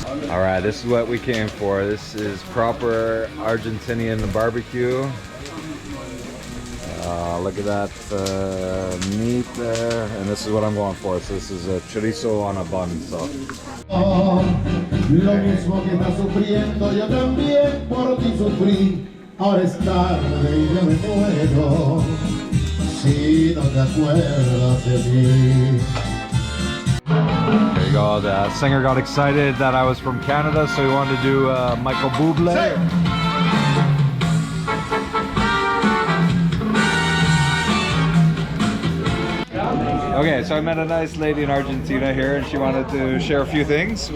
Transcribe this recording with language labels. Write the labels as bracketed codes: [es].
[en] All right, this is what we came for. This is proper Argentinian barbecue. Look at that meat there, and this is what I'm going for. So this is a chorizo on a bun. So. [es] Lo mismo que estás sufriendo, yo también por ti sufrí. Ahora es tarde y yo me muero si no te acuerdas de mí. [en] There you go. The singer got excited that I was from Canada, so he wanted to do Michael Bublé. Okay, so I met a nice lady in Argentina here, and she wanted to share a few things.